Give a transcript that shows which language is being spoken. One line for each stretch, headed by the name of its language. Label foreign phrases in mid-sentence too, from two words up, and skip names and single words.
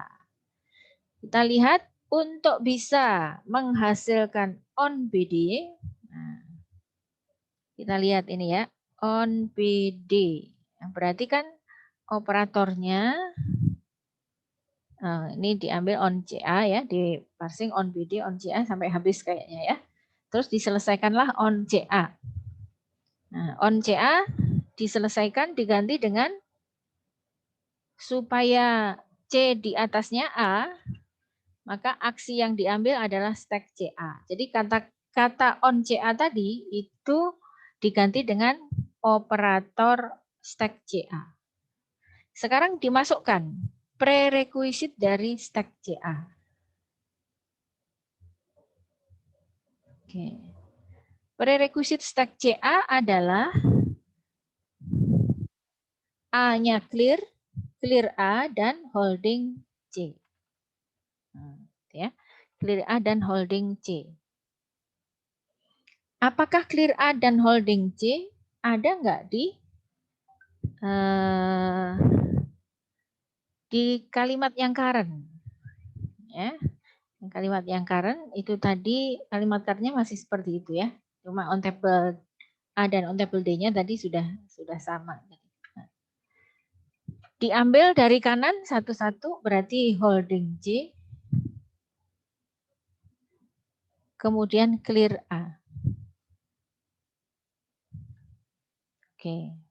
Indonesian: Kita lihat untuk bisa menghasilkan
English: on BD,
Indonesian: nah, kita lihat ini ya,
English: on BD.
Indonesian: Berarti kan operatornya ini diambil
English: on CA
Indonesian: ya, di
English: parsing on BD, on CA
Indonesian: sampai habis kayaknya ya. Terus diselesaikanlah
English: on CA.
Indonesian: Nah,
English: on CA
Indonesian: diselesaikan diganti dengan supaya C di atasnya A, maka aksi yang diambil adalah
English: stack CA.
Indonesian: Jadi kata
English: on CA
Indonesian: tadi itu diganti dengan operator
English: stack CA.
Indonesian: Sekarang dimasukkan prerequisite dari
English: stack CA.
Indonesian: Oke.
English: Prerequisite stack CA
Indonesian: adalah A-nya
English: clear A
Indonesian: dan
English: holding C. Ya, clear A dan holding C.
Indonesian: Apakah
English: clear A
Indonesian: dan
English: holding C
Indonesian: ada nggak di kalimat yang current? Ya, kalimat yang current itu tadi kalimat currentnya masih seperti itu ya. Cuma
English: on table A
Indonesian: dan
English: on table D-nya
Indonesian: tadi sudah sama. Diambil dari kanan satu-satu berarti
English: holding C,
Indonesian: kemudian
English: clear A.
Indonesian: Oke.